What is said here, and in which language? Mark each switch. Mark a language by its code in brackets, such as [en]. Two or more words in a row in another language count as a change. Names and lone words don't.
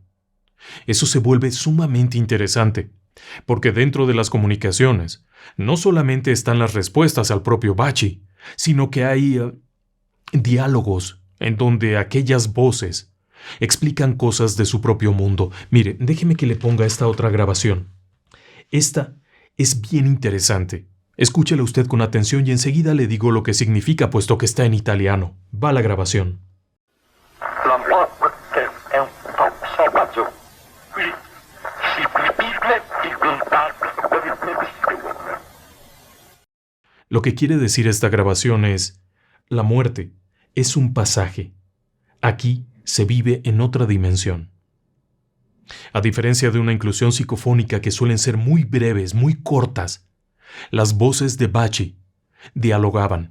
[es] Eso se vuelve sumamente interesante. Porque dentro de las comunicaciones no solamente están las respuestas al propio Bachi, sino que hay diálogos en donde aquellas voces explican cosas de su propio mundo. Mire, déjeme que le ponga esta otra grabación. Esta es bien interesante. Escúchela usted con atención y enseguida le digo lo que significa, puesto que está en italiano. Va la grabación. [it] La morte è un passaggio. [es] Lo que quiere decir esta grabación es: la muerte es un pasaje. Aquí se vive en otra dimensión. A diferencia de una inclusión psicofónica que suelen ser muy breves, muy cortas, las voces de Bachi dialogaban.